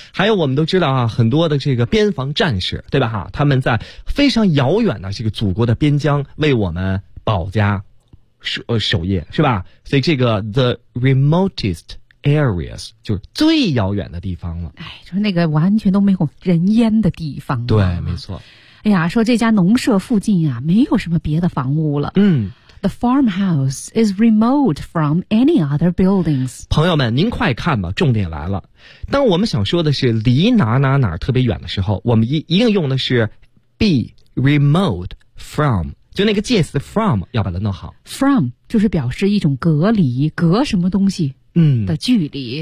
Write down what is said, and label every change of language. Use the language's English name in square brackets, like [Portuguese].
[Chinese] 还有我们都知道啊，很多的这个边防战士，对吧哈，他们在非常遥远的这个祖国的边疆为我们保家守业，是吧？所以这个 [English] the remotest [Chinese] areas， 就是最遥远的地方了。哎，就是那个完全都没有人烟的地方。对，没错。哎呀，说这家农舍附近啊，没有什么别的房屋了。嗯。 [English] The farmhouse is remote from any other buildings. [Chinese] 朋友们，您快看吧，重点来了。当我们想说的是离哪哪哪特别远的时候，我们一定用的是 [English] be remote from， [Chinese] 就那个介词 from 要把它弄好。 From 就是表示一种隔离，隔什么东西的距离，